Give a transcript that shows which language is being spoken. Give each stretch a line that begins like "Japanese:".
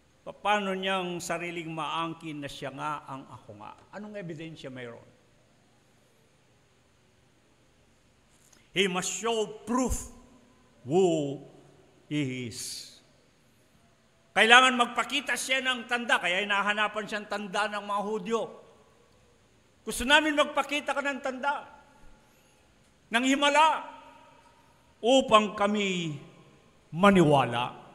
Filipino: Paano niyang sariling maangkin na siya nga ang ako nga? Anong ebidensya mayroon?
English: He must show proof who he is.
Filipino: Kailangan magpakita siya ng tanda, kaya hinahanapan siyang tanda ng mga Hudyo. Gusto namin magpakita ka ng tanda, ng himala, upang kami maniwala.